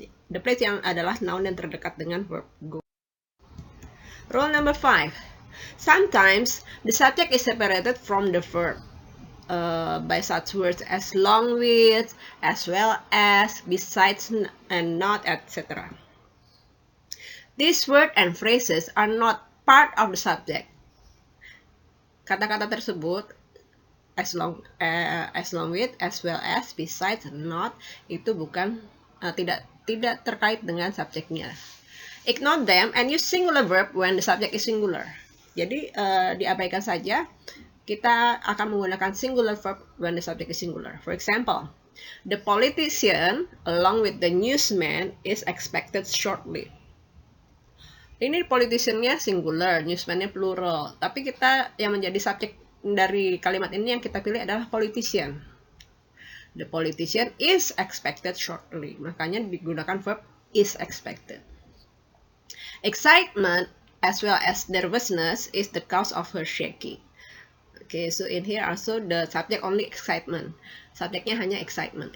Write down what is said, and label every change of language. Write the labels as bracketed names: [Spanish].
[English] The plates [Indonesian] yang adalah noun yang terdekat dengan verb go. [English] Rule number 5. Sometimes the subject is separated from the verb by such words as long with, as well as, besides, and not, etc. These words and phrases are not part of the subject. [Indonesian] Kata-kata tersebut [English] as long with, as well as, besides, not, [Indonesian] itu bukan tidak terkait dengan subjeknya. [English] Ignore them and use singular verb when the subject is singular. [Indonesian] Jadi diabaikan saja kita akan menggunakan [English] singular verb when the subject is singular. For example, the politician along with the newsman is expected shortly. [Indonesian] Ini politician-nya singular, newsman-nya plural. Tapi kita yang menjadi subjek dari kalimat ini yang kita pilih adalah politician. [English] The politician is expected shortly. [Indonesian] Makanya digunakan [English] verb is expected. Excitement as well as nervousness is the cause of her shaking. Okay, so in here also the subject only excitement. [Indonesian] Subjeknya hanya [English] excitement.